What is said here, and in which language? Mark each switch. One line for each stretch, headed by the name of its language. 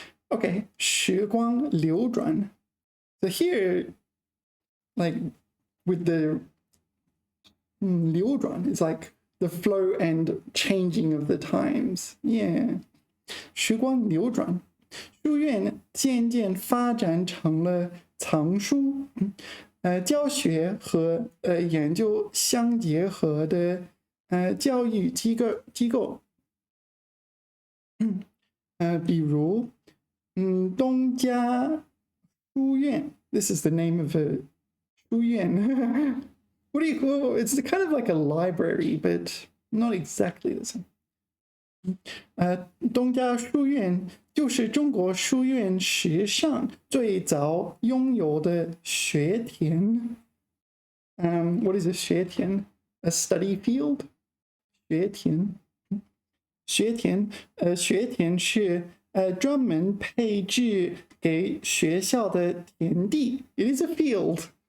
English: Okay, 时光流转.So here, like with the 流转, it's like the flow and changing of the times. Yeah. 时光流转.
Chinese: 书院渐渐发展成了藏书，教学和研究相结合的教育机构，比如东家书院 ，
English: this is the name of a
Chinese: 书院。
English: What do you call? It's kind of like a library, but not exactly the same.
Chinese: 东家书院就是中国书院史上最早拥有的学田。
English: What is a 学田?A study field? 学田。
Chinese: 学田是专门配置给学校的田地。
English: It is a field.